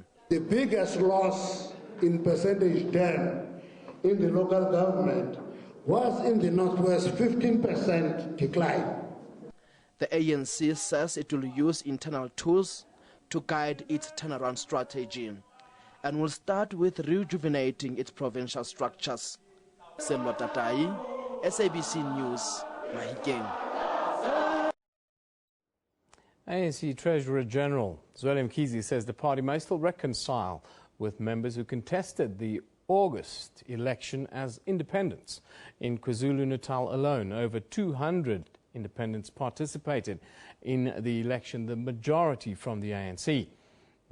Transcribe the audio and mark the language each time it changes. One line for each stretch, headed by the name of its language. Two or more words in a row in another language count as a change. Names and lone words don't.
English: The biggest loss in percentage term in the local government was in the Northwest, 15% decline. The ANC says it will use internal tools to guide its turnaround strategy and will start with rejuvenating its provincial structures. Selwa Tatai, SABC News, Mahikeng. ANC Treasurer General Zweli Mkhize says the party may still reconcile with members who contested the August election as independents. In KwaZulu-Natal alone, over 200 independents participated in the election, the majority from the ANC.